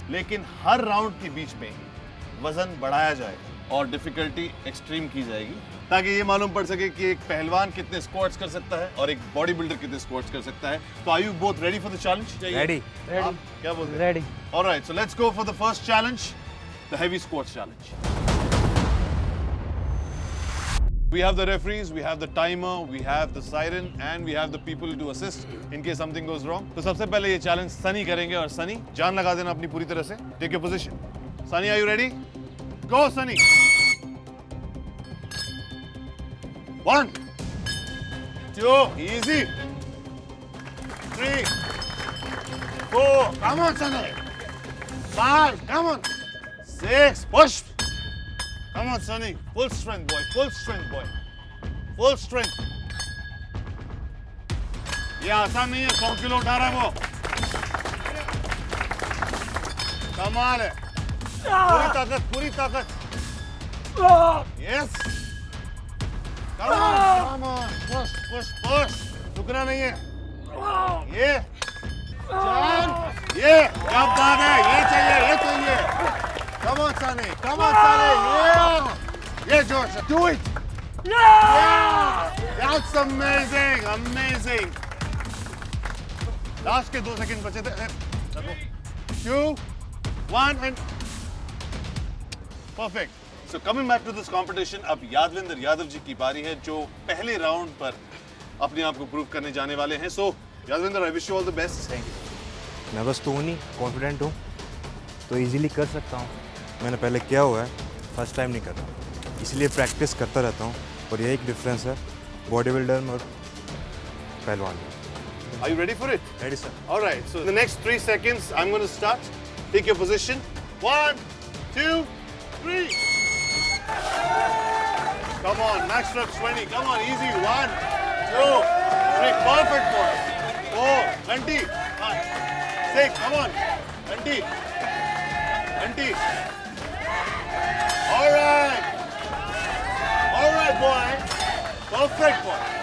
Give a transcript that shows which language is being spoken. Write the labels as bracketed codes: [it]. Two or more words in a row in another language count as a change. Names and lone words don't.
[hi] लेकिन हर राउंड के बीच में वजन बढ़ाया जाएगा और [en] difficulty extreme [hi] की जाएगी, ताकि ये मालूम पड़ सके कि एक पहलवान कितने स्क्वाट्स कर सकता है और एक [en] body builder [hi] कितने स्क्वाट्स कर सकता है। [en] तो are you both ready for the challenge? रेडी। [hi] क्या बोलते हैं? [en] रेडी। alright, so let's go for the first challenge, the heavy squats challenge. We have the referees, we have the timer, we have the siren and we have the people to assist in case something goes wrong. [hi] तो सबसे पहले ये चैलेंज सनी करेंगे और सनी, जान लगा देना अपनी पूरी तरह से। [en] take your position. Sunny, are you ready? Go Sunny. 1 2 easy 3 4 come on Sani 5 come on 6 push come on Sani full strength boy full strength [hi] ये आसान नहीं है, 100 किलो उठा रहा है वो, कमाल है। पूरी ताकत यस [en] come on push [hi] रुकना नहीं है। ये जान, ये क्या बात है, ये चाहिए [en] come on Sani [hi] ये जोश है, [en] do it yeah that's amazing [hi] लास्ट के 2 सेकंड बचे थे। [en] 2 1 and perfect. So coming back to this competition, [hi] अब यादवेंद्र यादव जी की बारी है, जो पहले राउंड पर अपने आप को प्रूव करने जाने वाले हैं। [en] So यादवेंद्र, I wish you all the best. Thank you. [hi] मैं बस तो हूँ नहीं, कॉन्फिडेंट हूँ, तो इजीली कर सकता हूँ। मैंने पहले किया हुआ है, [en] first time [hi] नहीं कर रहा, इसलिए प्रैक्टिस करता रहता हूँ। और यही एक डिफरेंस है [en] body builder [hi] में और पहलवान में। [en] Are you ready for it? Ready, sir. All right. So in the next 3 seconds, I'm going to start. Take your position. 1 2 3 Come on, max reps 20. Come on, easy. 1 2 3 Perfect boy. 4 20 5 6 Come on, 20 20 Perfect boy.